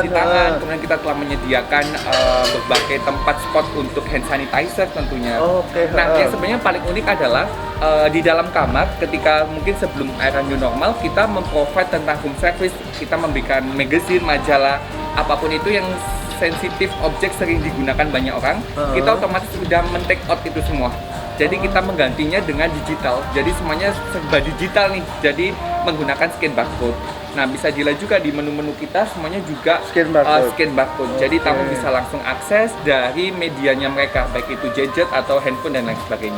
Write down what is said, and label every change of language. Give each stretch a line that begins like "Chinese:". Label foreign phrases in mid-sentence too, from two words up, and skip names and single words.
Indonesian: cuci tangan, kemudian kita telah menyediakan berbagai tempat spot untuk
English: hand sanitizer
Indonesian: tentunya. Oke. Nah, yang sebenarnya paling unik adalah di dalam kamar ketika mungkin sebelum era
English: new normal
Indonesian: kita memprovide tentang
English: home service,
Indonesian: kita memberikan magazine, majalah, apapun itu yang sensitif objek sering digunakan banyak orang, kita otomatis sudah men-
English: take out
Indonesian: itu semua. Jadi kita menggantinya dengan digital. Jadi semuanya serba digital nih. Jadi menggunakan
English: scan barcode.
Indonesian: Nah, bisa dilihat juga di menu-menu kita semuanya juga
English: Scan barcode. scan barcode.
Indonesian: Jadi tamu bisa langsung akses dari medianya mereka, baik itu gadget atau handphone dan lain sebagainya.